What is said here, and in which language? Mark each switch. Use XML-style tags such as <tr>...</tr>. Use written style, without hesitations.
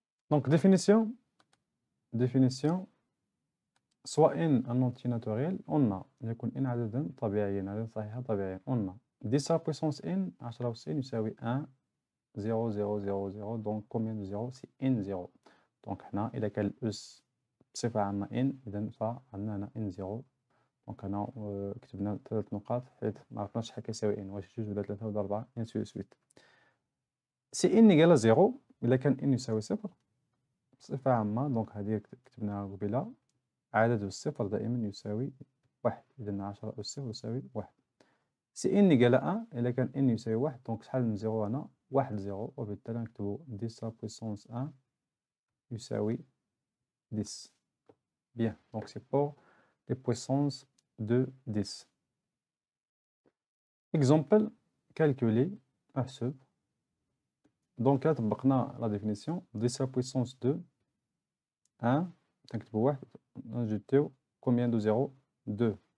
<fr>Donc définition, soit n un entier naturel, on a</fr> <ar>يكون n عددا طبيعيا عددا صحيحا طبيعيا</ar> <fr>on a 10 à la puissance n</fr> <ar>10 أس n يساوي</ar> <fr>1 0 0 0 0. donc combien de 0? c'est n 0. donc</fr> <ar>هنا إذا كان الأس بصفة عامة n إذا فعندنا هنا n 0. دونك هنا كتبنا 3 نقاط حيت ما عرفناش شحال كيساوي n واش 2 ولا 3 ولا 4</ar> <fr>ainsi de suite. سي n égale à 0</fr> <ar>إلا كان n يساوي 0 بصفة عامة دونك هذه كتبناها قبيلة عدد الصفر دائما يساوي 1. إذا 10 أس 0 يساوي 1.</ar> <fr>سي n égale à 1</fr> <ar>إلا كان n يساوي 1 دونك شحال من 0 هنا 1 0 وبالتالي نكتبو</ar> <fr>10 puissance 1</fr> <ar>يساوي 10.</ar> <fr>Bien, donc c'est pour les puissances de 10. Exemple, calculer</fr> <ar>أحسب.</ar> <fr>Donc là</fr> <ar>طبقنا</ar> <fr>la définition 10 à puissance 2 1</fr> <ar>تنكتبو 1 نجدو</ar> <fr>combien de 0 2.</fr>